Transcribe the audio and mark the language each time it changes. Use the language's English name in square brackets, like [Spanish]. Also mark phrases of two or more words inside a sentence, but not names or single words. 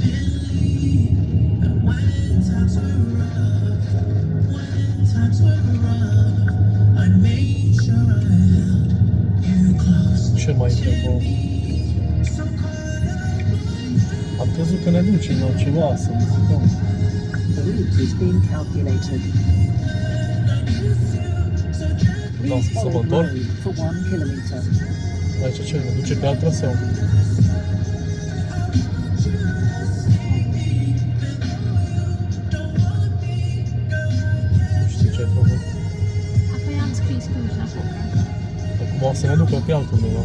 [Romanian] Ce mai e acolo? Am crezut că ne duce la ceva să muzicăm. [English] The route is being calculated. [Romanian] Da, [English] Please [Romanian] să mă [English] follow the [Romanian] întorc. [English] road for 1 kilometer. [Romanian] Aici ce? Ne duce pe alt traseu. Nu știu ce ai făcut. Apoi am scris cum să fac. Acum o să ne ducă pe altundeva.